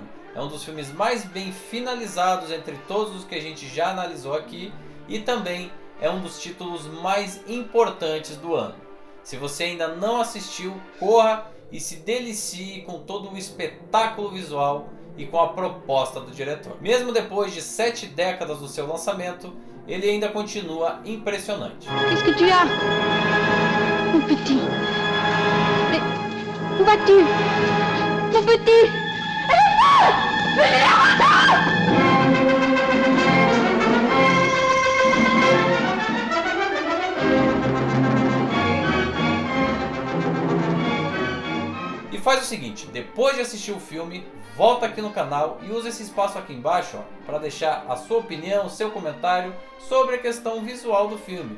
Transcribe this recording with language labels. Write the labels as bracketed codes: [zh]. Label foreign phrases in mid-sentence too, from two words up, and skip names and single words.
[pt] É um dos filmes mais bem finalizados entre todos os que a gente já analisou aqui e também é um dos títulos mais importantes do ano. Se você ainda não assistiu, corra e se delicie com todo o espetáculo visual e com a proposta do diretor. Mesmo depois de 7 décadas do seu lançamento, ele ainda continua impressionante. [fr] Qu'est-ce que tu as, mon petit? Mais où vas-tu, mon petit? [pt] E faz o seguinte, depois de assistir o filme, volta aqui no canal e usa esse espaço aqui embaixo para deixar a sua opinião, o seu comentário sobre a questão visual do filme.